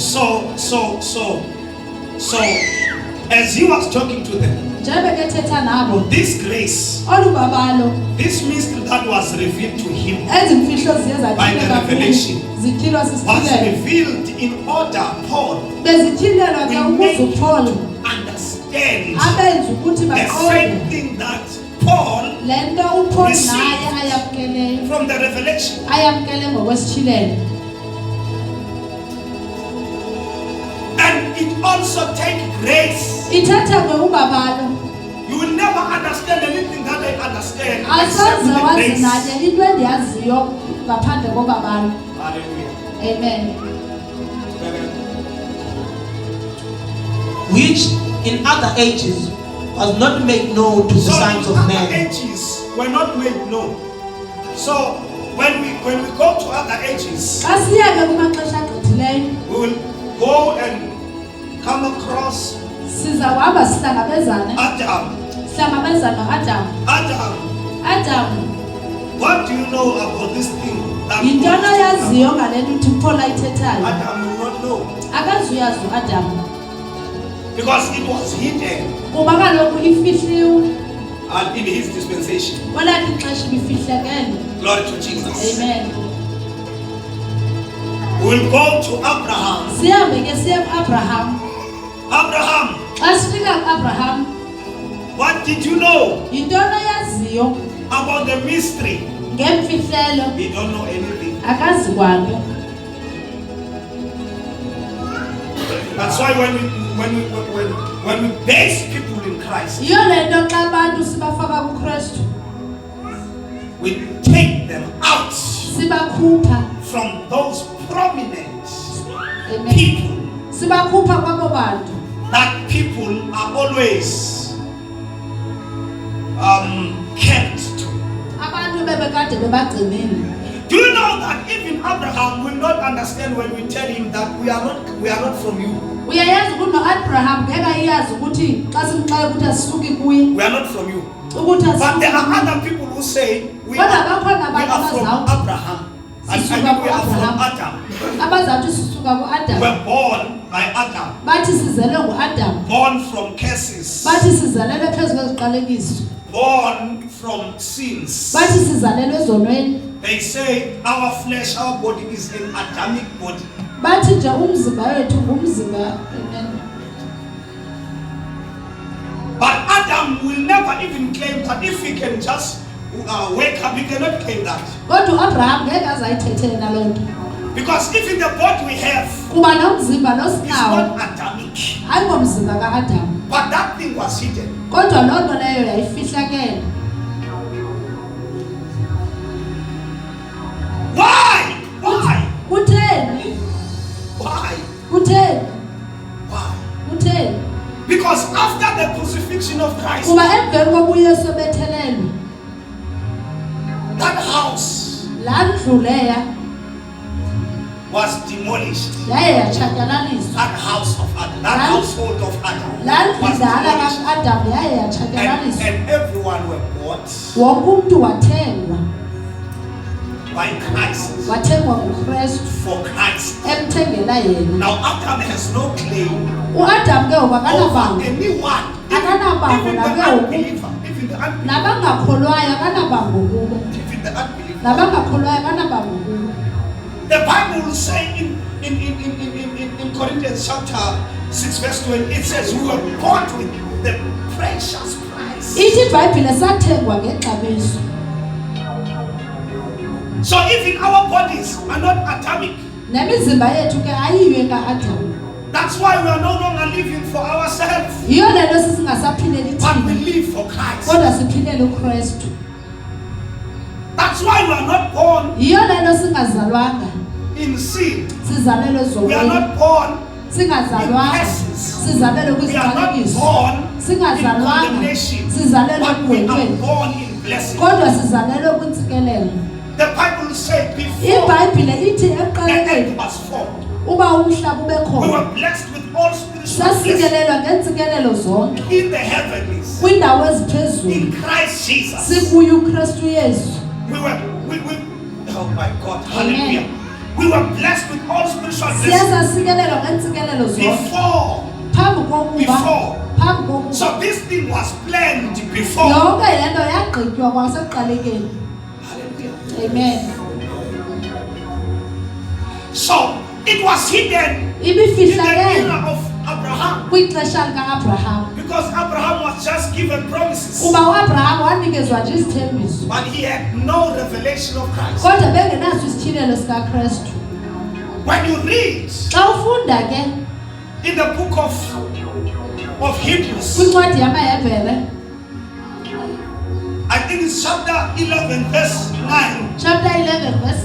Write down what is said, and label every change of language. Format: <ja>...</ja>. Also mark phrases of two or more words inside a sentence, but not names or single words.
<en>So as he was talking to them,</en> <xh>Njebe ke thetha nabo,</xh> <en>this grace,</en> <xh>olu babalo,</xh> <en>this mystery that was revealed to him</en> <xh>ezi mfihlo ziye</xh> <en>by the</en> <xh>zatyhileka</xh> <en>revelation</en> <xh>zityhilwa</xh> <en>was</en> <xh>sisithilelo.</xh> <en>revealed in order Paul</en> <xh>Bezityhilelwa ke</xh> <en>will</en> <xh>ukuze</xh> <en>make</en> <xh>uPaul</xh> <en>you understand</en> <xh>abenze ukuthi</xh> <en>the</en> <xh>baqonde</xh> <en>same thing that Paul</en> <xh>le nto uPaul</xh> <en>received</en> <xh>naye ayamkeleyo,</xh> <en>from the revelation.</en> <xh>ayamkele ngokwesitshilelo.</xh> <en>And it also takes grace.</en> <xh>Ithetha ke ubabalo,</xh> <en>You will never understand anything that I understand except</en> <xh>asoze</xh> <en>the</en> <xh>wazi</xh> <en>grace.</en> <xh>naye into endiyaziyo ngaphandle kobabalo.</xh> <en>Hallelujah. Amen. Which in other ages was not made known to the So sons of other men. ages were not made known. So when we go to other ages,</en> <xh>Xa siyeke kumaxesha agqithileyo,</xh> <en>we will go and come across</en> <xh>sizawuhamba sihlangabezane</xh> <en>Adam.</en> <xh>noAdamu.</xh> <en>Adam,</en> <xh>Adamu,</xh> <en>what do you know about this thing? That</en> <xh>yintoni oyaziyo ngale nto uthi uPaul ayithethayo?</xh> <en>Adam will not know,</en> <xh>Akazuyazi uAdamu,</xh> <en>because it was hidden</en> <xh>kuba kaloku ifihliwe,</xh> <en>in his dispensation.</en> <xh>kwelakhe ixesha ibifihlekele.</xh> <en>Glory to Jesus. Amen. We'll go to Abraham.</en> <xh>Sihambe ke siye kuAbraham.</xh> <en>Abraham,</en> <xh>Xa sifika kuAbraham,</xh> <en>what did you know</en> <xh>yintoni oyaziyo</xh> <en>about the mystery?</en> <xh>ngemfihlelo?</xh> <en>We don't know anything.</en> <xh>Akazi kwanto.</xh> <en>That's why when we base people in Christ,</en> <xh>Yiyo le nto xa abantu sibafaka kuKristu</xh> <en>we take them out</en> <xh>sibakhupha.</xh> <en>from those prominent Amen. people.</en> <xh>Sibakhupha kwabo bantu.</xh> <en>That people are always kept to.</en> <xh>Abantu bebekade bebagcinile.</xh> <en>Do you know that even Abraham will not understand when we tell him that we are not from you?</en> <xh>Uyayazi ukuthi no-Abraham ngeke ayazi ukuthi xa simxela ukuthi asisuki kuye</xh> <en>We are not from you.</en> <xh>ukuthi</xh> <en>But there are</en> <xh>asisuki.</xh> <en>other people who say we</en> <xh>Kodwa</xh> <en>are</en> <xh>bakhona abantu</xh> <en>from</en> <xh>abazawuthi</xh> <en>Abraham. I</en> <xh>Sisuka</xh> <en>mean we are from</en> <xh>ku-Abraham.</xh> <en>Adam.</en> <xh>abazawuthi sisuka</xh> <en>We</en> <xh>ku-Adam.</xh> <en>were born by Adam.</en> <xh>Bathi sizelwe ngu-Adam.</xh> <en>Born from curses.</en> <xh>Bathi sizalelwe phezu kweziqalekiso.</xh> <en>Born from sins.</en> <xh>Bathi sizalelwe ezonweni.</xh> <en>They say our flesh, our body is an Adamic body.</en> <xh>Bathi nje umzimba wethu ngumzimba.</xh> <en>But Adam will never even claim that if he can just wake up, he cannot claim that.</en> <xh>Kodwa u-Abraham ngeke azayithethele naloo nto.</xh> <en>Because even the body we have</en> <xh>Kuba nomzimba</xh> <en>is</en> <xh>nosinawo</xh> <en>not Adamic.</en> <xh>ayingomzimba ka-Adam.</xh> <en>But that thing was hidden.</en> <xh>Kodwa loo nto leyo yayifihlakele.</xh> <en>Why? Why?</en> <xh>Kutheni?</xh> <en>Why?</en> <xh>Kutheni?</xh> <en>Why?</en> <xh>Kutheni?</xh> <en>Because after the crucifixion of Christ,</en> <xh>Kuba emveni kokuba uYesu ebethelelwe,</xh> <en>that house</en> <xh>laa ndlu leya</xh> <en>was demolished.</en> <xh>yaye yatshatyalaliswa.</xh> <en>That house of Adam, that household of Adam</en> <xh>Laa ndlu</xh> <en>was</en> <xh>ndala</xh> <en>demolished.</en> <xh>ka-Adam yaye yatshatyalaliswa.</xh> <en>And everyone were bought</en> <xh>Wonke umntu wathengwa.</xh> <en>by Christ,</en> <xh>Wathengwa nguKristu</xh> <en>for Christ.</en> <xh>emthengela yena.</xh> <en>Now Adam has no claim</en> <xh>U-Adam ke ngoku</xh> <en>over</en> <xh>akanabango.</xh> <en>anyone,</en> <xh>Akanabango</xh> <en>even the</en> <xh>nake ngoku.</xh> <en>unbeliever, even the unbeliever,</en> <xh>Nabangakholwayo akanabango kubo.</xh> <en>even the unbeliever.</en> <xh>Nabangakholwayo akanabango kubo.</xh> <en>The Bible will say in Corinthians chapter 6 verse 20, it says we were bought with the precious price.</en> <xh>Ithi iBhayibhile sathengwa ngexabiso.</xh> <en>So even our bodies are not atomic.</en> <xh>Nemizimba yethu ke ayiyo ka-Adam.</xh> <en>That's why we are no longer living for ourselves,</en> <xh>Yiyo le nto sisingasaphileli</xh> <en>but we</en> <xh>thina,</xh> <en>live for Christ.</en> <xh>kodwa siphilele uKristu.</xh> <en>That's why we are not born</en> <xh>Yiyo le nto singazalwanga</xh> <en>in sin.</en> <xh>sizalelwe</xh> <en>We are</en> <xh>ezonweni.</xh> <en>not born</en> <xh>Singazalwanga</xh> <en>in curses.</en> <xh>sizalelwe</xh> <en>We are not</en> <xh>kwiziqalekiso.</xh> <en>born in</en> <xh>Singazalwanga</xh> <en>condemnation,</en> <xh>sizalelwe</xh> <en>but we are</en> <xh>ekugwetyweni,</xh> <en>born in blessing.</en> <xh>kodwa sizalelwe kwintsikelelo.</xh> <en>The Bible says before</en> <xh>iBhayibhile ithi</xh> <en>the earth</en> <xh>ekuqalekeni</xh> <en>was formed,</en> <xh>uba umhlaba ube</xh> <en>we</en> <xh>khona</xh> <en>were blessed with all spiritual blessings</en> <xh>sasikelelwa ngeentsikelelo zonke</xh> <en>in the heavenlies.</en> <xh>kwiindawo eziphezulu</xh> <en>In Christ Jesus,</en> <xh>sikuye uKristu Yesu.</xh> <en>we oh my God, hallelujah. We were blessed with all spiritual blessings</en> <xh>Siyasasikelelwa ngeentsikelelo zonke</xh> <en>before.</en> <xh>phambi kokuba.</xh> <en>So this thing was planned before.</en> <xh>Yonke le nto yagqitywa kwasekuqalekeni.</xh> <en>Hallelujah. Amen. So it was hidden in the</en> <xh>Ibifihlakele</xh> <en>era of Abraham,</en> <xh>kwixesha likaAbraham.</xh> <en>because Abraham was just given promises,</en> <xh>Kuba uAbraham wanikezwa nje isithembiso,</xh> <en>but he had no revelation of Christ.</en> <xh>kodwa bengenaso isityhilelo sikaKristu.</xh> <en>When you read</en> <xh>Xa ufunda ke</xh> <en>in the book of Hebrews,</en> <xh>kwincwadi yamaHebhere,</xh> <en>I think it's chapter 11 verse 9, chapter 11 verse</en>